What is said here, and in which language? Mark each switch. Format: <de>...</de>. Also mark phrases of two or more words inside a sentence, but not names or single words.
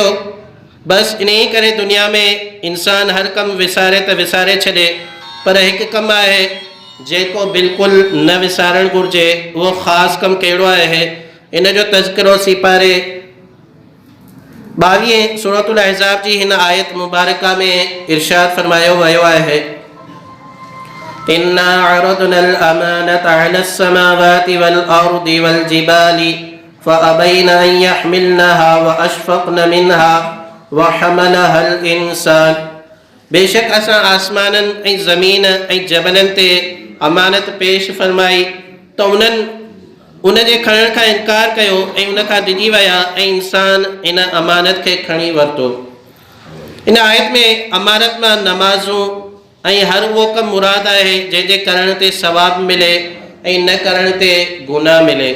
<sd>बसि इन ई करे दुनिया में इंसानु हर कमु विसारे त विसारे छॾे, पर हिकु कमु आहे जेको बिल्कुलु न विसारणु घुरिजे। उहो ख़ासि कमु कहिड़ो आहे, इन जो तज़किरो सिपारे 22 सूरतुल अहज़ाब जी हिन आयत मुबारका में इरशाद फरमायो वियो आहे,</sd> <ar>إنا عرضنا الأمانة على السماوات والأرض والجبال فأبين أن يحملنها وأشفقن منها وحملها الإنسان.</ar> <sd>बेशक असां आसमाननि ऐं ज़मीन ऐं जबलनि ते अमानत पेश फरमाई त उन्हनि उन जे खणण खां इनकार कयो ऐं उन खां डिॼी विया ऐं इंसान इन अमानत खे खणी वरितो। इन आयत में अमानत मां नमाज़ूं ऐं हर उहो कमु मुराद आहे जंहिंजे करण ते सवाब मिले ऐं न करण ते गुनाह मिले।</sd>